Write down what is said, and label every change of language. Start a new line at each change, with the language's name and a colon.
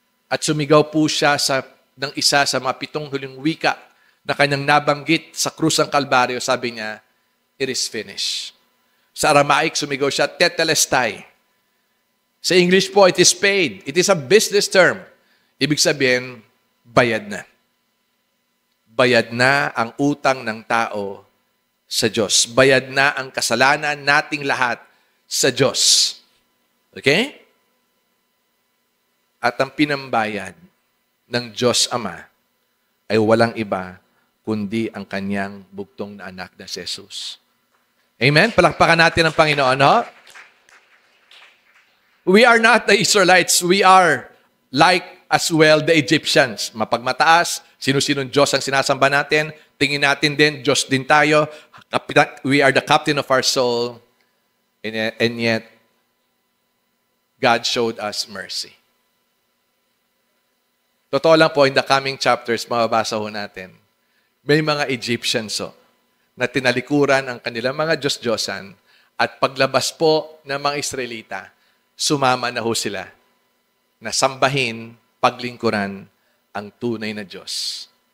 Filipino: At sumigaw po siya ng isa sa mga 7 huling wika na kanyang nabanggit sa krus ng Kalbaryo. Sabi niya,
English: it is finished.
Filipino: Sa Aramaic, sumigaw siya, tetelestai. Sa English po,
English: it is paid. It is a business term.
Filipino: Ibig sabihin, bayad na. Bayad na ang utang ng tao sa Diyos. Bayad na ang kasalanan nating lahat sa Diyos. Okay? At ang pinambayad ng Diyos Ama ay walang iba kundi ang kanyang bugtong na anak na si Jesus. Amen? Palakpakan natin ang Panginoon, no?
English: We are not the Israelites. We are like as well the Egyptians.
Filipino: Mapagmataas, sino-sinong Diyos ang sinasamba natin. Tingin natin din, Diyos din tayo.
English: We are the captain of our soul. And yet, God showed us mercy.
Filipino: Totoo lang po,
English: in the coming chapters,
Filipino: mababasa ho natin, may mga Egyptians na tinalikuran ang kanilang mga Diyos-Diyosan at paglabas po ng mga Israelita, sumama na ho sila na sambahin, paglingkuran ang tunay na Diyos.